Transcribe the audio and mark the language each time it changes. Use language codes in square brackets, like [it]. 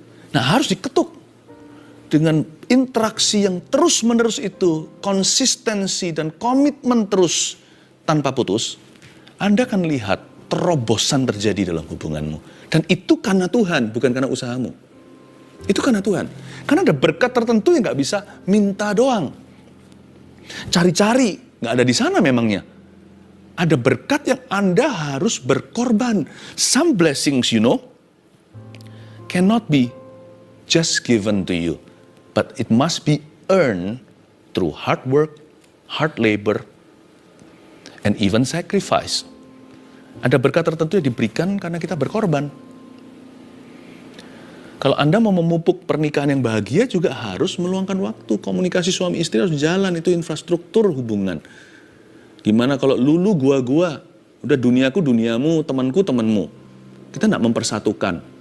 [id] Nah harus diketuk. Dengan interaksi yang terus-menerus itu, konsistensi dan komitmen terus tanpa putus, Anda akan lihat terobosan terjadi dalam hubunganmu. Dan itu karena Tuhan, bukan karena usahamu. Itu karena Tuhan. Karena ada berkat tertentu yang gak bisa minta doang. Cari-cari, gak ada di sana memangnya. Ada berkat yang Anda harus berkorban. [en] Some blessings, cannot be just given to you. But it must be earned through hard work, hard labor, and even sacrifice. [id] Ada berkat tertentu yang diberikan karena kita berkorban. Kalau Anda mau memupuk pernikahan yang bahagia juga harus meluangkan waktu. Komunikasi suami istri harus jalan, itu infrastruktur hubungan. Gimana kalau lulu gua, udah duniaku duniamu, temanku temanmu. Kita nggak mempersatukan.